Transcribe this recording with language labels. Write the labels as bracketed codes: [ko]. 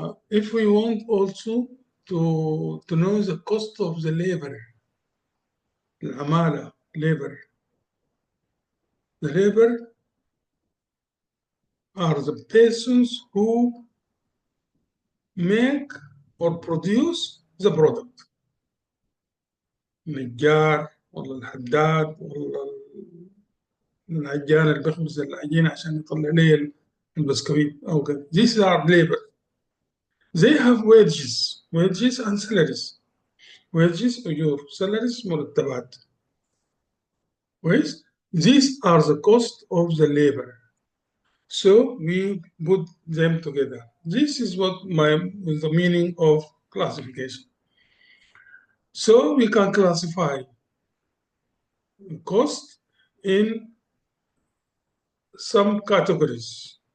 [en] If we want also to know the cost of the labor, العمالة, labor. The labor are the persons who make or produce the product. [ar] النجار ولا الحداد ولا العجان اللي بيخبز العجينة عشان يطلع لي البسكويت أو كده. [en] These are labor. They have wages and salaries. [ar] wages أجور salaries مرتبات كويس. [en] These are the cost of the labor. So we put them together. This is what the meaning of classification. So we can classify cost in some categories.